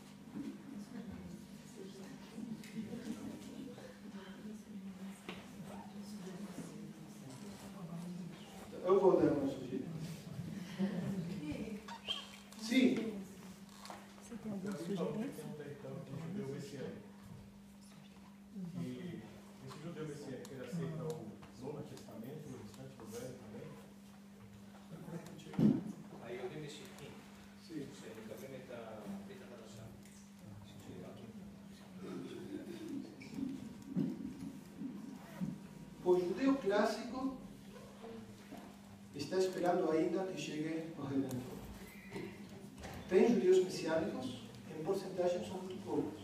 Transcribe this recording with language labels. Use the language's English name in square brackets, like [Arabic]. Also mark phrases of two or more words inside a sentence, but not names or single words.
[Portuguese] Eu vou dar uma sugerência. Sim. Você tem alguma sugerência? E esse judeu messiânico, ele aceita o Novo Testamento, o restante do Velho também? [Hebrew] היהודים משיקים, [Portuguese] Sim. [Hebrew] שמקבלים את הברית החדשה. [Portuguese] O judeu clássico está esperando ainda que chegue o Redentor. Tem judeus messiânicos, em porcentagem são muito poucos.